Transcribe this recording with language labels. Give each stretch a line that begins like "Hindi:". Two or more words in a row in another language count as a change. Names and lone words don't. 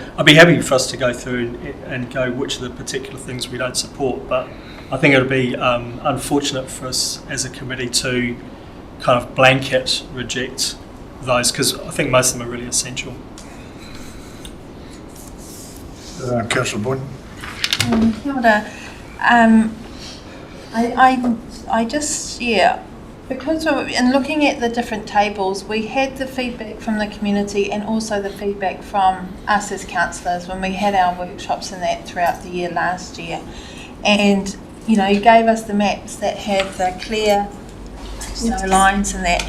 English: I'd be happy for us to go through and go which of the particular things we don't support, but I think it would be unfortunate for us as a committee to kind of blanket reject those, because I think most of them are really essential. Councillor Boyden.
Māori: Kia ora.
English: I just, Because in looking at the different tables, we had the feedback from the community and also the feedback from us as councillors when we had our workshops and that throughout the year last year. And, you know, you gave us the maps that had the clear, you know, lines and that.